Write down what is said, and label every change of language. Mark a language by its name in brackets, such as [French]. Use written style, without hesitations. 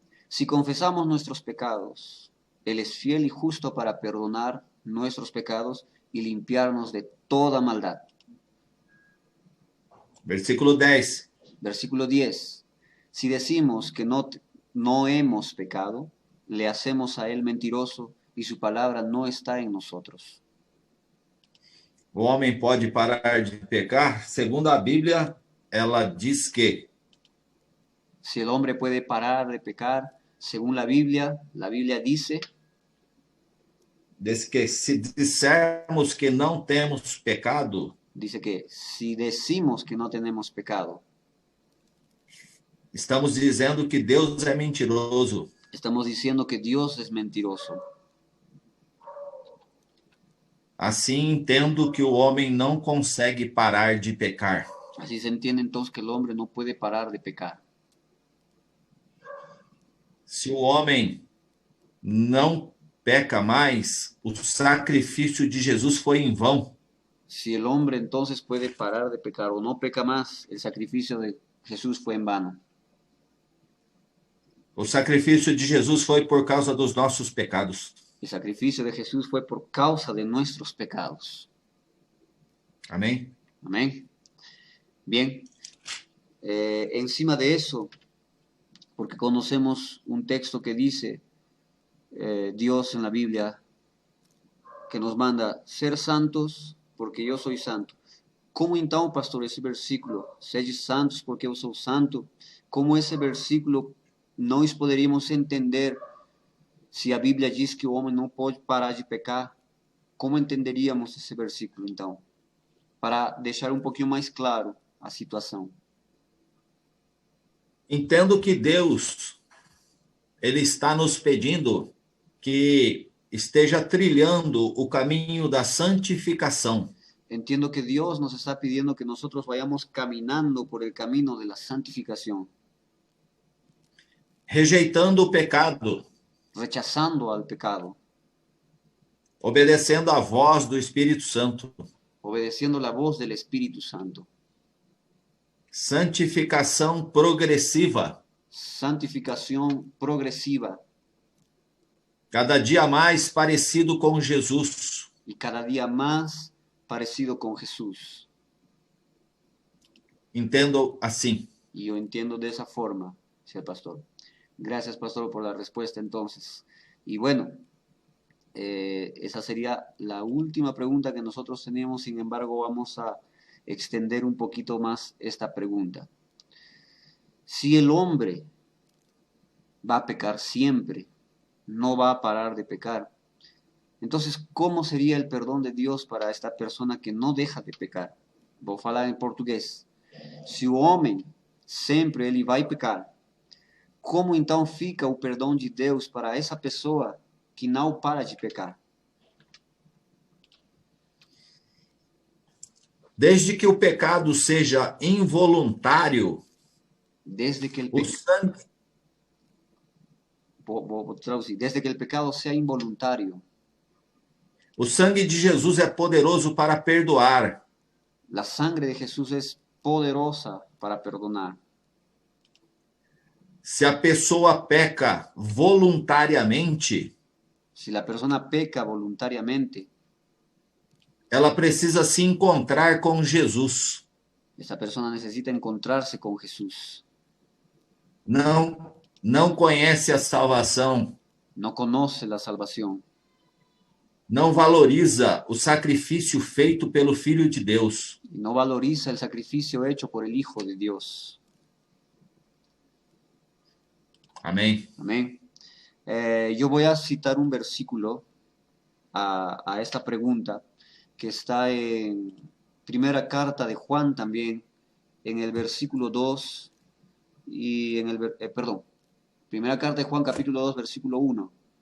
[Spanish] Si confesamos nuestros pecados, Él es fiel y justo para perdonar nuestros pecados y limpiarnos de toda maldad. Versículo 10. Versículo 10. Si decimos que no hemos pecado, le hacemos a Él mentiroso y su palabra no está en nosotros. [Portuguese] O homem pode parar de pecar? Segundo a Bíblia, ela diz que [Spanish] si el hombre puede parar de pecar, según la Biblia dice [Portuguese] que se dissermos que não temos pecado, [Spanish] dice que si decimos que no tenemos pecado, [Portuguese] estamos dizendo que Deus é mentiroso. [Spanish] Estamos diciendo que Dios es mentiroso. [Portuguese] Assim entendo que o homem não consegue parar de pecar. [Spanish] Así se entiende entonces que el hombre no puede parar de pecar. [Portuguese] Se o homem não peca mais, o sacrifício de Jesus foi em vão. [Spanish] Si el hombre entonces puede parar de pecar o no peca más, el sacrificio de Jesús fue en vano. [Portuguese] O sacrifício de Jesus foi por causa dos nossos pecados. [Spanish] El sacrificio de Jesús fue por causa de nuestros pecados. [Portuguese] Amém? [Spanish] Amén. Bien, encima de eso, porque conocemos un texto que dice, Dios en la Biblia, que nos manda ser santos [Portuguese] porque eu sou santo. Como então, pastor, esse versículo, sede santos porque eu sou santo, como esse versículo nós poderíamos entender se a Bíblia diz que o homem não pode parar de pecar? Como entenderíamos esse versículo então? Para deixar um pouquinho mais claro a situação. Entendo que Deus, ele está nos pedindo que esteja trilhando o caminho da santificação. [Spanish] Entiendo que Dios nos está pidiendo que nosotros vayamos caminando por el camino de la santificación, [Portuguese] Rejeitando o pecado, [Spanish] rechazando al pecado, [Portuguese] obedecendo à voz do Espírito Santo. [Spanish] obedeciendo la voz del Espíritu Santo. [Portuguese] Santificação progressiva. [Spanish] Santificación progresiva [Portuguese] Cada dia mais parecido com Jesus. [Spanish] y cada día más parecido con Jesús. [Portuguese] Entendo assim. [Spanish] Y yo entiendo de esa forma, señor pastor. Gracias, pastor, por la respuesta entonces. Y bueno, esa sería la última pregunta que nosotros teníamos. Sin embargo, vamos a extender un poquito más esta pregunta. Si el hombre va a pecar siempre, no va a parar de pecar, entonces, ¿cómo sería el perdón de Dios para esta persona que no deja de pecar? [Portuguese] Vou falar em português. Se o homem sempre ele vai pecar, como então fica o perdão de Deus para essa pessoa que não para de pecar? Desde que o pecado seja involuntário, [Spanish] Desde que el [Portuguese] o sangue, vou traduzir. [Spanish] Desde que el pecado sea involuntario, [Portuguese] o sangue de Jesus é poderoso para perdoar. [Spanish] la sangre de Jesús es poderosa para perdonar. [Portuguese] Se a pessoa peca voluntariamente, [Spanish] Si la persona peca voluntariamente, [Portuguese] ela precisa se encontrar com Jesus. [Spanish] esa persona necesita encontrarse con Jesús. [Portuguese] Não conhece a salvação, [Spanish] No conoce la salvación, [Portuguese] não valoriza o sacrifício feito pelo Filho de Deus. [Spanish] y no valoriza el sacrificio hecho por el Hijo de Dios. [Portuguese] Amém? [Spanish] Amén. Yo voy a citar un versículo a esta pregunta que está en primera carta de Juan también, en el versículo 2 y en el, perdón, primera carta de Juan capítulo 2 versículo 1.